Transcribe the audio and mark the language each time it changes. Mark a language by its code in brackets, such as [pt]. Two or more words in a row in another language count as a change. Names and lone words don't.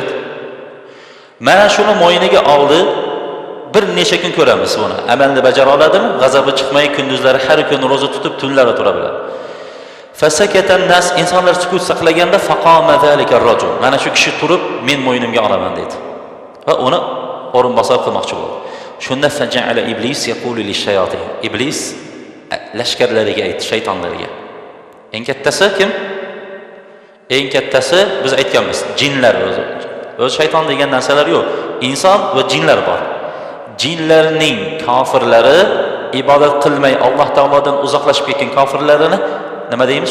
[uz] Mana shuni mo'yiniga oldi. Bir necha kun ko'ramiz buni. Amalda bajara oladimi? G'azabi chiqmay kunduzlari har kun roza tutib, tunlari tura biladi. [ar] فسكت الناس, [uz] insonlar sukut saqlaganda [ar] فقام ذلك الرجل. [uz] Mana shu kishi turib, men mo'ynimga olaman dedi. Va uni o'rinbosar qilmoqchi bo'ldi. [ar] Shunda فجعل إبليس يقول للشياطين. [uz] Iblis lashkarlariga aytdi, shaytonlarga. Eng kattasi kim? Eng kattasi biz aytganmiz, jinlar o'zi. O'z shayton degan narsalar yo'q. Inson va jinlar bor. Jinlarning kofirlari ibodat qilmay Alloh taolodan uzoqlashib ketgan kofirlarini nima deymiz?